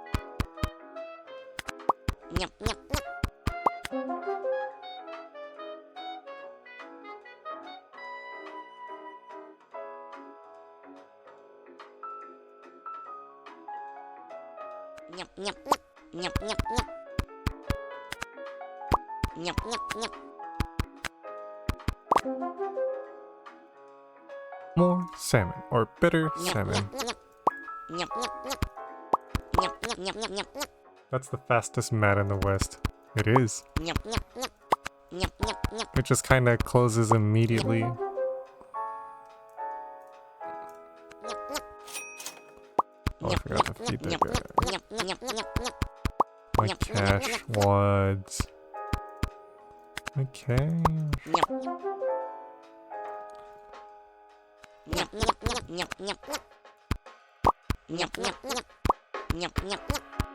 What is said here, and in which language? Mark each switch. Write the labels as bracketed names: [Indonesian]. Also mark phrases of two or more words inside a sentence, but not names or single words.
[English] Nyap, nyap, nyap. Nyap, nyap, nyap. Nyap, nyap, nyap. Nyap, nyap, nyap. More salmon, or better Nyap, salmon. nyap, nyap. Nyap, nyap, nyap. Nyap, nyap, nyap, nyap, nyap, nyap. That's the fastest mat in the West. It is. Nyap, nyap, nyap. Nyap, nyap, nyap. It just kind of closes immediately. Nyap, nyap. Oh, I forgot to feed that guy. Nyap, nyap, nyap, nyap. My cash wads. My cash. Nyap, nyap. Nyap, nyap, nyap, nyap, nyap, nyap. Nyap, nyap, nyap. Nyap, nyap, nyap.